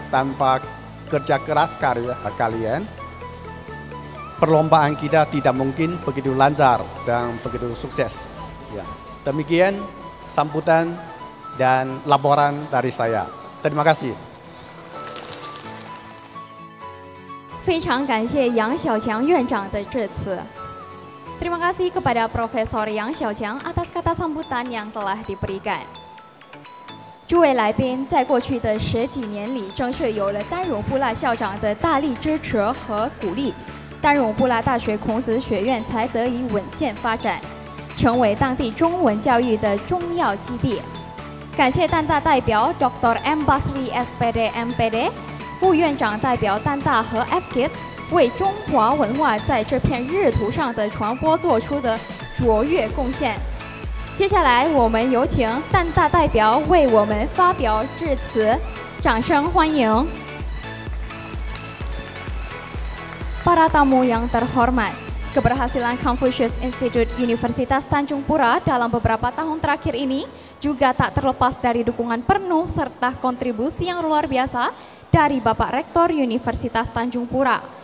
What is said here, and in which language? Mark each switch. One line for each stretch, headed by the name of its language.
Indonesian: Tanpa kerja keras kalian, perlombaan kita tidak mungkin begitu lancar dan begitu sukses. Ya. Demikian sambutan dan laporan dari saya. Terima kasih.
Chinese: 非常感谢杨小强院长的致辞。
Indonesian: Terima kasih kepada Profesor Yang Xiaoqiang atas kata sambutan yang telah diberikan.
Chinese: 诸位来宾，在过去的10几年里，正是有了丹绒布拉校长的大力支持和鼓励，丹绒布拉大学孔子学院才得以稳健发展，成为当地中文教育的重要基地。感谢丹大代表 Dr. M. Basri SPD MPD 副院长代表丹大和 FKIP 为中华文化在这片日图上的传播做出的卓越贡献。接下来，我们有请丹大代表为我们发表致辞，掌声欢迎。
Indonesian: Para tamu yang terhormat, keberhasilan Confucius Institute Universitas Tanjung Pura dalam beberapa tahun terakhir ini juga tak terlepas dari dukungan penuh serta kontribusi yang luar biasa dari Bapak Rektor Universitas Tanjung Pura.